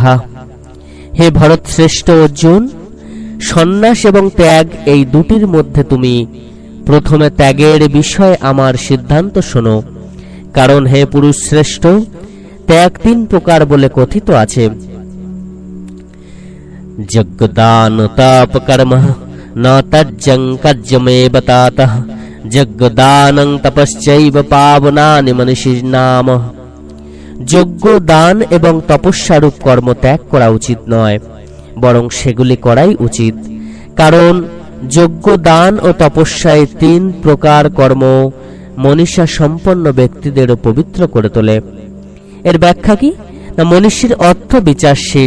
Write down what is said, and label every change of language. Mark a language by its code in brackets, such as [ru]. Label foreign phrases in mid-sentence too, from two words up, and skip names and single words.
[bn] হে ভরত শ্রেষ্ঠ অর্জুন, সন্ন্যাস এবং ত্যাগ এই দুটির মধ্যে তুমি প্রথমে ত্যাগের বিষয়ে আমার সিদ্ধান্ত শোনো। কারণ হে পুরুষ শ্রেষ্ঠ, ত্যাগ তিন প্রকার বলে কথিত আছে। [sa] যজ্ঞদান তপ কর্ম ন তজ্জং কার্যমেব তাতঃ যজ্ঞদানং তপশ্চৈব পাবনানি মনীষিণাম। [bn] যজ্ঞ, দান এবং তপস্যারূপ কর্ম ত্যাগ করা উচিত নয়, বরং সেগুলি করাই উচিত। কারণ যজ্ঞ, দান ও তপস্যায় তিন প্রকার কর্ম মনীষা সম্পন্ন ব্যক্তিদেরও পবিত্র করে তোলে। এর ব্যাখ্যা কি? না, মনীষীর অর্থ বিচারশীল।